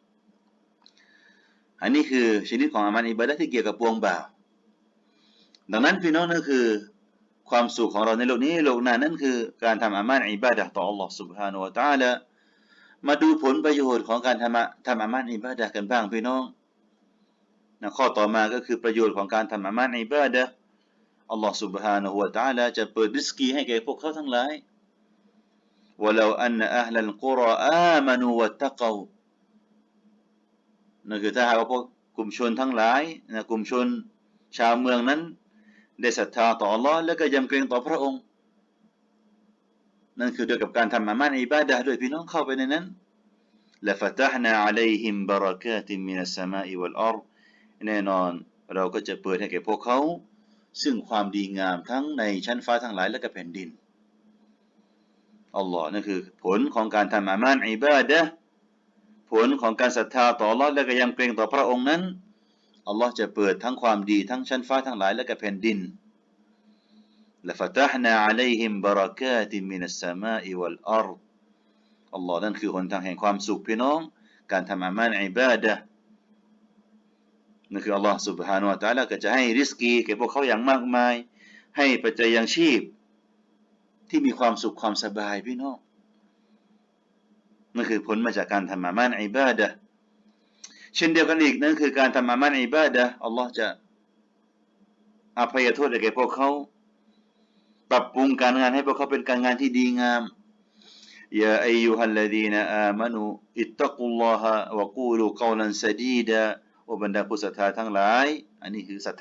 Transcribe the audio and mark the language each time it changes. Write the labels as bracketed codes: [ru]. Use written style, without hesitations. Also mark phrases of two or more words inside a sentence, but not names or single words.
[th] อันนี้คือชนิดของอามันอิบาดะห์ที่เกี่ยวกับปวงบ่าวดังนั้นพี่น้องนั่นคือความสุขของเราในโลกนี้โลกหน้านั่นคือการทำอามันอิบาดะห์ต่อ [ar] الله سبحانه وتعالى [th] มาดูผลประโยชน์ของการทำอามันอิบาดะห์กันบ้างพี่น้องนะข้อต่อมาก็คือประโยชน์ของการทำอามันอิบาดะห์อัลลอฮฺ [ar] سبحانه และ تعالى [th] จะเปิดริสกีให้แก่พวกเขาทั้งหลาย [ar] وَلَوْ أَنَّ أَهْلَ الْقُرَى آمَنُوا وَاتَّقَوْا [th] นั่นคือถ้าหากว่าพวกกลุ่มชนทั้งหลายนะกลุ่มชนชาวเมืองนั้นได้ศรัทธาต่ออัลเลาะห์และก็ยำเกรงต่อพระองค์นั่นคือด้วยกับการทำอามันอิบาดะห์ด้วยพี่น้อง เข้าไปในนั้น [ar] لَفَتَحْنَا عَلَيْهِمْ بَرَكَاتٍ مِنَ السَّمَاءِ وَالْأَرْضِ [th] แน่นอนเราก็จะเปิดให้แก่พวกเขาซึ่งความดีงามทั้งในชั้นฟ้าทั้งหลายและ ก็แผ่นดินอัลลอฮ์นั่นคือผลของการทำอามันอิบาดะห์ผลของการศรัทธา ต่ออัลเลาะห์และก็ยำเกรงต่อพระองค์นั้นอัลลอฮ์จะเปิดทั้งความดีทั้งชั้นฟ้าทั้งหลายและก็แผ่นดิน [ar] لَفَتَحْنَا عَلَيْهِمْ بَرَكَاتٍ مِنَ السَّمَاءِ وَالْأَرْضِ [th] อัลลอฮ์นั่นคือหนทางแห่งความสุขพี่น้องการทำอามันอิบาดะห์นั่นคืออัลลอฮฺ [ar] سبحانه และ تعالى [th] ก็จะให้ริสกีแก่พวกเขาอย่างมากมายให้ปัจจัยยังชีพที่มีความสุขความสบายพี่น้อง นั่นคือผลมาจากการทำอามัลอิบาดะห์เช่นเดียวกันอีกนั่นคือการทำอามัลอิบาดะห์อัลลอฮฺจะอภัยโทษแก่พวกเขาปรับปรุงการงานให้พวกเขาเป็นการงานที่ดีงาม [ar] يا أيها الذين آمنوا اتقوا الله وقولوا قولا سديدا [th] โอบรรดาผู้ศรัทธาทั้งหลายอันนี้คือศรัทธา